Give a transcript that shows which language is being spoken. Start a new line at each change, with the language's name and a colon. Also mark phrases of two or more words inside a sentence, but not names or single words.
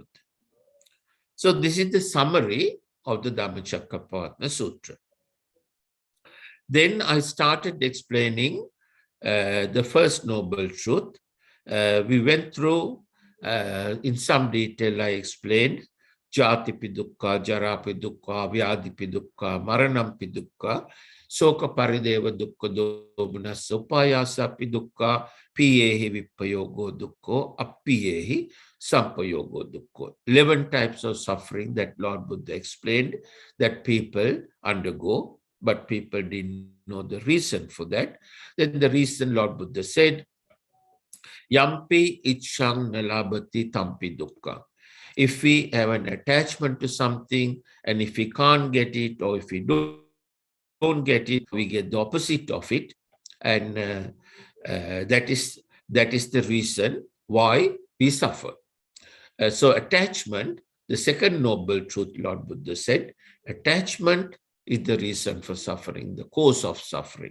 English: So this is the summary of the Dhammacakkappavattana Sutra. Then I started explaining the first noble truth. We went through in some detail. I explained
Pali: Jatipi dukkha, Jarapi dukkha, Vyadipi dukkha, Maranampi dukkha, Soka parideva dukkha dobunassa, Upayasapi dukkha, Piyehi vipayogo dukkha, Appiyehi sampayogo dukkha.
English: 11 types of suffering that Lord Buddha explained that people undergo, but people didn't know the reason for that. Then the reason Lord Buddha said,
Pali: Yampi ichang nalabati tampi dukkha.
English: If we have an attachment to something, and if we can't get it, or if we don't get it, we get the opposite of it. And that is the reason why we suffer. So attachment, the second noble truth Lord Buddha said, attachment is the reason for suffering, the cause of suffering.